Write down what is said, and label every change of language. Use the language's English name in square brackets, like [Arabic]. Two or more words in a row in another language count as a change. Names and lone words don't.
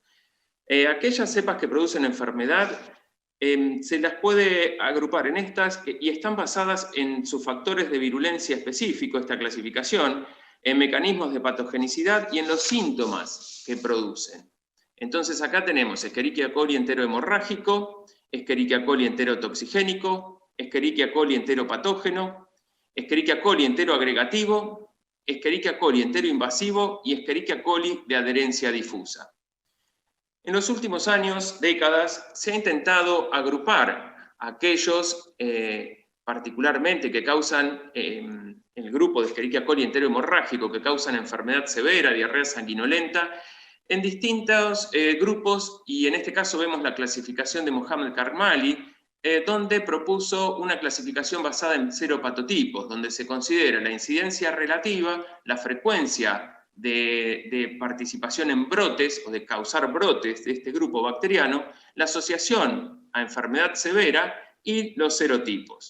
[Spanish] Aquellas cepas que producen enfermedad se las puede agrupar en estas y están basadas en sus factores de virulencia específicos, esta clasificación, en mecanismos de patogenicidad y en los síntomas que producen. Entonces acá tenemos Escherichia coli enterohemorrágico, Escherichia coli enterotoxigénico, Escherichia coli enteropatógeno, Escherichia coli enteroagregativo, Escherichia coli enteroinvasivo y Escherichia coli de adherencia difusa. En los últimos años, décadas, se ha intentado agrupar aquellos particularmente que causan el grupo de Escherichia coli enterohemorrágico, que causan enfermedad severa, diarrea sanguinolenta, en distintos grupos, y en este caso vemos la clasificación de Mohamed Karmali, donde propuso una clasificación basada en seropatotipos, donde se considera la incidencia relativa, la frecuencia de participación en brotes o de causar brotes de este grupo bacteriano, la asociación a enfermedad severa y los serotipos.